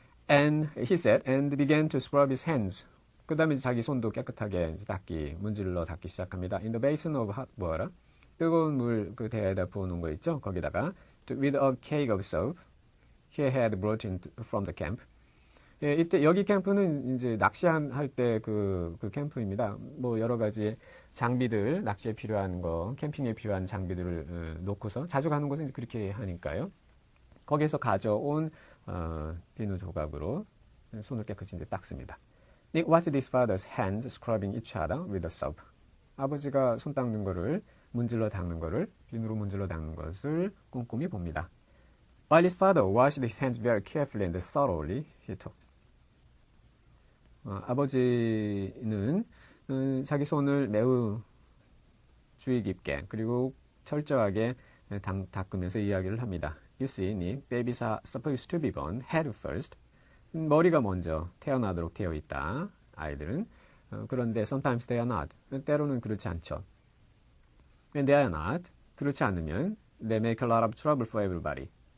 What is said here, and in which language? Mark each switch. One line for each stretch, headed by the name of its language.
English: And he said, and began to scrub his hands.
Korean: 그 다음에 자기 손도 깨끗하게 문질러 닦기 시작합니다.
English: In the basin of hot water.
Korean: 뜨거운 물 그 대야에다 부어놓은 거 있죠? 거기다가
English: with a cake of soap he had brought in from the camp.
Korean: 예, 이때 여기 캠프는 이제 낚시할 때 그 캠프입니다. 뭐 여러 가지 장비들, 낚시에 필요한 거, 캠핑에 필요한 장비들을 놓고서 자주 가는 곳은 이제 그렇게 하니까요. 거기에서 가져온 비누 조각으로 손을 깨끗이 이제 닦습니다.
English: Nick watched his father's hands scrubbing each other with the soap.
Korean: 아버지가 손 닦는 거를, 비누로 문질러 닦는 것을 꼼꼼히 봅니다.
English: While his father washed his hands very carefully and thoroughly, he talked.
Korean: 아버지는 자기 손을 매우 주의 깊게 그리고 철저하게 닦으면서 이야기를 합니다.
English: You see, Nick, babies are supposed to be born head first.
Korean: 머리가 먼저 태어나도록 되어 있다. 아이들은. 그런데
English: sometimes they are not.
Korean: 때로는 그렇지 않죠.
English: When they are not,
Korean: 그렇지 않으면
English: they make a lot of trouble for everybody.